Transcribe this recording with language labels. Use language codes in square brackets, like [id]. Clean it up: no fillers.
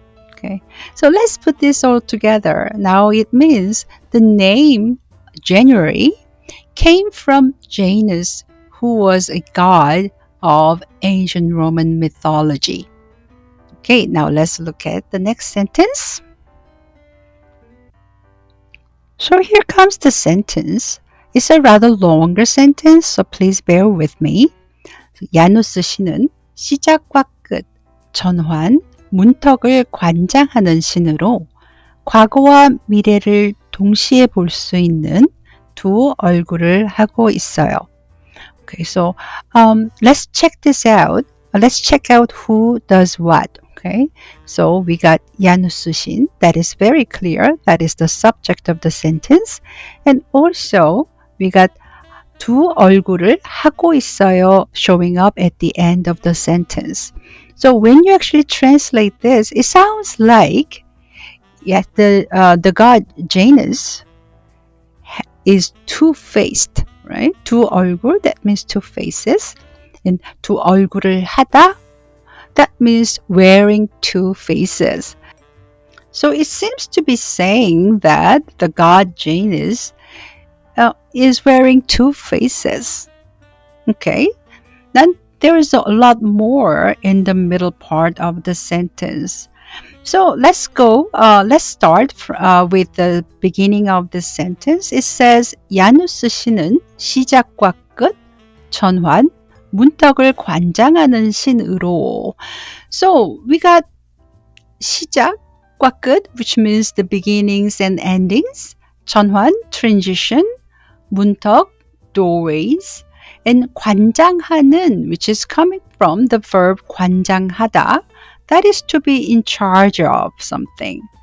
[en] Okay, so let's put this all together. Now it means the name January came from Janus, who was a god of ancient Roman mythology. Okay, now let's look at the next sentence. So here comes the sentence. It's a rather longer sentence, so please bear with me. [ko] 야누스 신은 시작과 끝, 전환, 문턱을 관장하는 신으로 과거와 미래를 동시에 볼 수 있는 두 얼굴을 하고 있어요. [en] Okay, so let's check this out. Let's check out who does what. Okay, so we got 야누스 신. That is very clear. That is the subject of the sentence. And also we got [ko] 두 얼굴을 하고 있어요 [en] showing up at the end of the sentence. So when you actually translate this, it sounds like the god Janus is two-faced, right? [ko] 두 얼굴, [en] that means two faces. And [ko] 두 얼굴을 하다, [en] that means wearing two faces. So it seems to be saying that the god Janus is wearing two faces. Okay, then there is a lot more in the middle part of the sentence. So let's start with the beginning of the sentence. It says [ko] 야누스 신은 시작과 끝, 전환, 문턱을 관장하는 신으로. [en] So we got [ko] 시작과 끝, [en] which means the beginnings and endings. 전환, transition. 문턱, doorways. And 관장하는, which is coming from the verb 관장하다, that is to be in charge of something.